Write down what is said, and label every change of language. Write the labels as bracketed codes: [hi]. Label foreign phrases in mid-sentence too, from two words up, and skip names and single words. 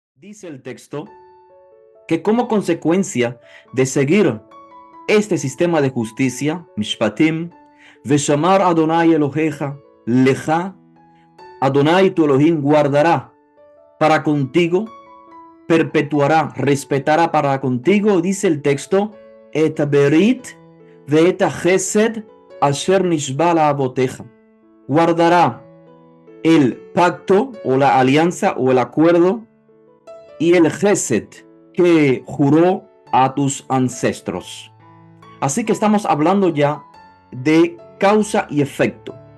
[es] Dice el texto que como consecuencia de seguir este sistema de justicia, [he] משפטים, ושמר אדוני אלוהיך, לך, [es] Adonai tu Elohim guardará para contigo, perpetuará, respetará para contigo, dice el texto, [he] את ברית ואת חסד אשר נשבע לאבותיך. [es] Guardará el pacto o la alianza o el acuerdo y el Gesed que juró a tus ancestros. Así que estamos hablando ya de causa y efecto.